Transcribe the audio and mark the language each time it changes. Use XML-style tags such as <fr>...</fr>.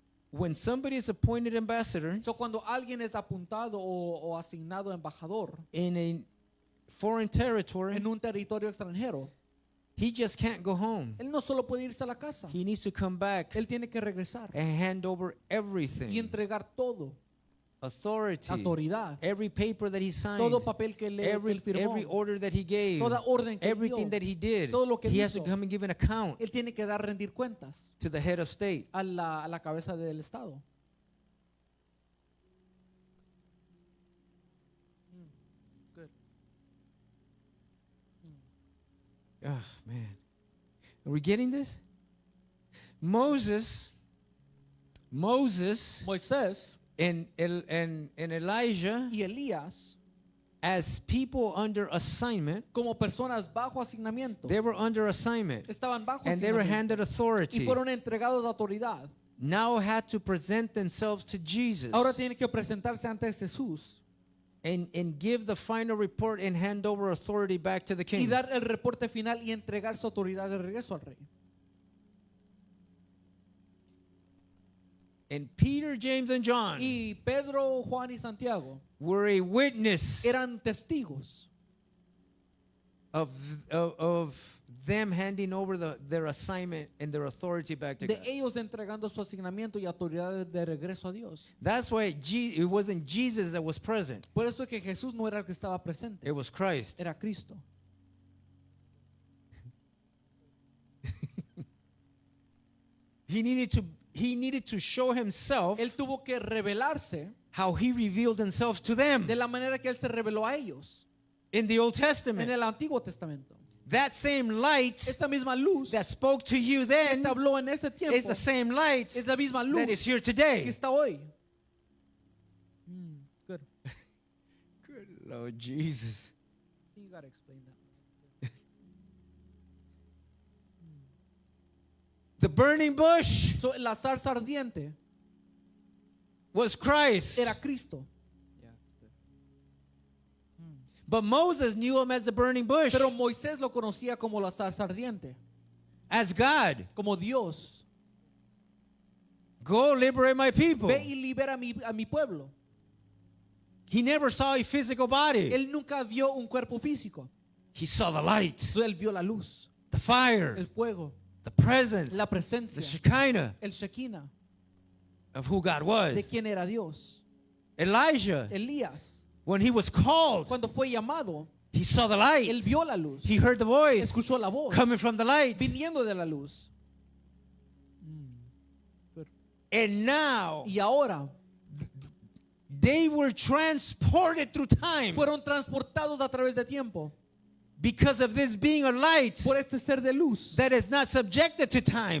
<en>When somebody is appointed ambassador</en> <es>So, cuando alguien es apuntado o asignado embajador</es> <en>in a foreign territory,</en> <es>en un territorio extranjero,</es> <en>he just can't go home.</en> <es>él no solo puede irse a la casa,</es> <en>He needs to come back</en> <es>él tiene que regresar</es> <en>and hand over</en> <es>y</es> <en>everything,</en> <es>entregar todo,</es> <en>authority,</en> <es>autoridad,</es> <en>every paper that he signed,</en> <es>todo papel que</es> <en>every</en> <es>él firmó,</es> <en>order that he gave,</en> <es>toda orden que él</es> <en>everything that he did.</en> <es>todo lo que</es> <en>He</en> <es>él</es> <en>has to</en> <es>hizo.</es> <en>come and give an account</en> <es>él tiene que rendir cuentas</es> <en>to the head of state.</en> <es>a la cabeza del Estado.</es> <en>Good. Oh, man. Are we getting this? Moses</en> <es>Moisés</es> <en>and Elijah,</en> <es>y Elías,</es> <en>as people under assignment,</en> <es>como personas bajo asignamiento,</es> <en>they were under assignment</en> <es>estaban bajo</es> <en>and they were</en> <es>asignamiento</es> <en>handed</en> <es>y</es> <en>authority.</en> <es>fueron entregados autoridad.</es> <en>Now had to present themselves to Jesus</en> <es>Ahora tienen que presentarse ante Jesús</es> <en>and give the final report and hand over authority back to the</en> <es>y</es> <en>king.</en> <es>dar el reporte final y entregar su autoridad de regreso al rey.</es> <en>And Peter, James, and John</en> <es>Y Pedro, Juan y Santiago</es> <en>were a witness</en> <es>eran testigos</es> <en>of them handing over their assignment and their authority back to</en> <es>de</es> <en>God.</en> <es>ellos entregando su asignamiento y autoridad de regreso a Dios.</es> <en>That's why it wasn't Jesus that was present.</en> <es>Por eso es que Jesús no era el que estaba presente,</es> <en>It was Christ.</en> <es>era Cristo.</es> <en>He needed to show himself</en> <es>Él tuvo que revelarse</es> <en>how he revealed himself to them</en> <es>de la manera que Él se reveló a ellos</es> <en>in the Old</en> <es>en</es> <en>Testament.</en> <es>el Antiguo Testamento.</es> <en>That same light</en> <es>Esa misma luz</es> <en>that spoke to you</en> <es>que</es> <en>then</en> <es>te habló en ese tiempo</es> <en>is the same light</en> <es>es la misma</es> <en>that</en> <es>luz</es> <en>is here</en> <es>que</es> <en>today.</en> <es>está hoy.</es> <en>Good. Good Lord Jesus. You gotta explain that. The burning bush</en> <es>So, la zarza ardiente</es> <en>was Christ.</en> <es>era Cristo.</es> <en>But Moses knew him as the burning bush,</en> <es>Pero Moisés lo conocía como la zarza ardiente,</es> <en>as God.</en> <es>como Dios.</es> <en>Go liberate my people.</en> <es>Ve y libera a mi pueblo.</es> <en>He never saw a physical body.</en> <es>Él nunca vio un cuerpo físico.</es> <en>He saw the light,</en> <es>Él vio la luz,</es> <en>the fire,</en> <es>el fuego,</es> <en>the presence,</en> <es>la</es> <en>the</en> <es>presencia,</es> <en>Shekinah</en> <es>el Shekinah,</es> <en>of who God</en> <es>de</es> <en>was.</en> <es>quién era Dios.</es> <en>Elijah,</en> <es>Elías,</es> <en>when he was called,</en> <es>cuando fue llamado,</es> <en>he saw the</en> <es>él</es> <en>light.</en> <es>vio la luz,</es> <en>He heard the voice</en> <es>escuchó la voz</es> <en>coming from the light.</en> <es>viniendo de la luz.</es> <en>And now</en> <es>Y ahora</es> <en>they were transported through time</en> <es>fueron transportados a través de tiempo</es> <en>because of this being a light</en> <es>por este ser de luz</es> <en>that is not subjected to time.</en>